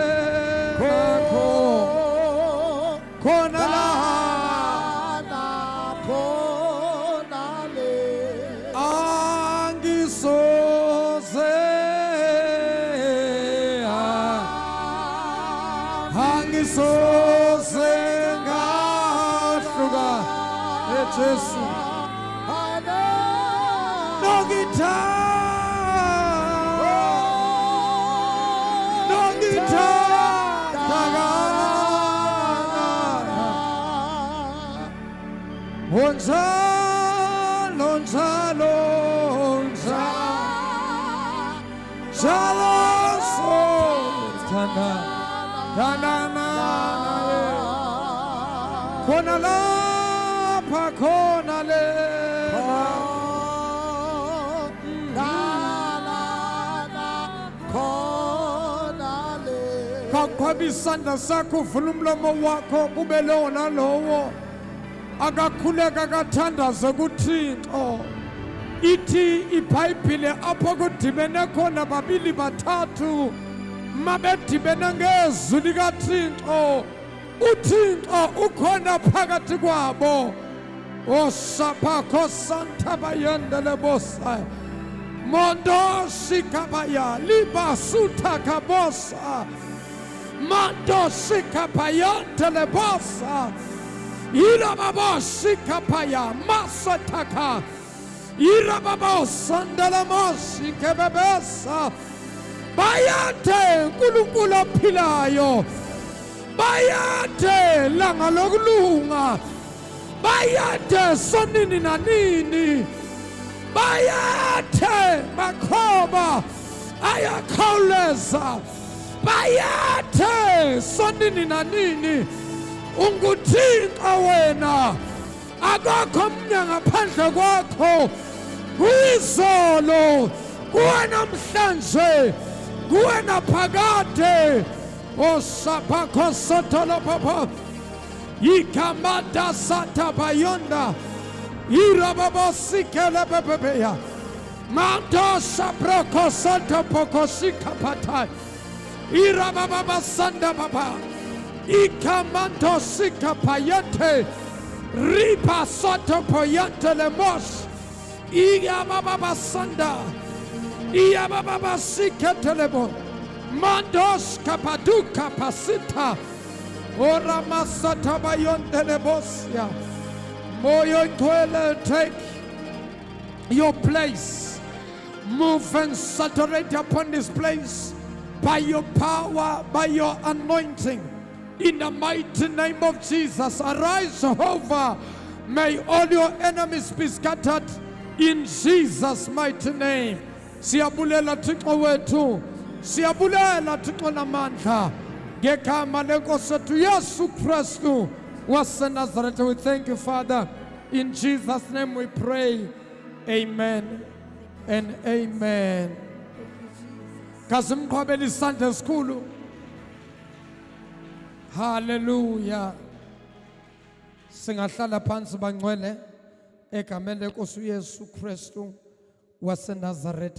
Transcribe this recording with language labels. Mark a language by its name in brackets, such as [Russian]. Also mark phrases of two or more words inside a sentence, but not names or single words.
[Xhosa] Konalana Konale Angisoze Angisoze Gasuga Jesus, no guitar, lonza, jaloso, tanana, konala. Konale kakwabisanda sakho vula umlomo wakho kube lona lowo akakhuleka kathandaze kuThixo ithi iBhayibhile apho kudibene khona babili bathathu mabedibene ngezwi likaThixo uThixo ukhona phakathi kwabo. O sapako santa bayanda le bosa mondo sikabaya liba suta kabosa mando sikapayanda le bosa ira baba sikapaya masataka ira baba sandala mosi kebebesa [Zulu] bayathe uNkulunkulu ophilayo, bayathe langa lokulunga, bayathe sonini nanini, bayathe makhoba ayakhawuleza, bayathe sonini nanini. [Xhosa] Unguthixo wena, akakho omnye ngaphandle kwakho. Kuyizolo, kuwe namhlanje, kuwe naphakade. Osapakho sotolo papa, ikamada sata bayonda, irababa sikele bebeya, mando sabroko santa poko sikapata, irababa sanda baba, ikamando sikapayete, ripa soto poyante lemos, iyababa sanda, iyababa siketelebo. Mandos kapaduka pasita, ora masata bayondelebosia. Moyo kwele, [English] take your place. Move and saturate upon this place by your power, by your anointing. In the mighty name of Jesus, arise, Jehovah. May all your enemies be scattered in Jesus' mighty name. [Xhosa] Siyabulela Thixo wethu. Siyabulela Thixo namandla ngegama lenkosi yethu Yesu Kristu waseNazaretha. [English] We thank you, Father. In Jesus' name we pray. Amen and amen. [Xhosa] Kasimqhubele isandla esikhulu. Hallelujah. [Zulu] Singahlala phansi bangcwele egameni lenkosi uYesu Kristu waseNazaretha.